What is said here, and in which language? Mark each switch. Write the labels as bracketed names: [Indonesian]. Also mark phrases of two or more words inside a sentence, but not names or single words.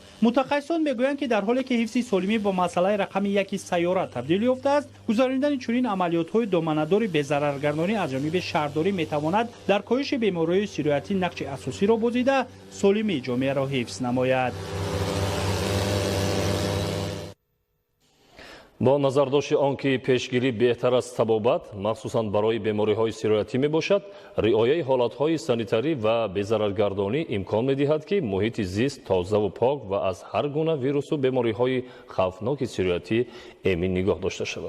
[Persian] متخصصان میگویند که در حالی که حفظ سالمی با مسئله رقم 1 سیاره تبدیل یافته است گذراندن چنین عملیات‌های دامنه‌دار بی‌ضررگردانی از جانب شهرداری می‌تواند در کاهش بیماری‌های سرایتی نقش اساسی را بازیده سالمی جامعه را حفظ نماید. [Tajik] با назардошти он ки пешгирӣ беҳтар аз табобат махсусан барои бемориҳои сироятӣ мебошад, риояи ҳолатҳои санитарӣ ва безараргардонӣ имкон медиҳад ки муҳити зист тозаву пок ва аз ҳар гуна вирусу бемориҳои хавфноки сироятӣ эмин нигоҳ дошта шавад.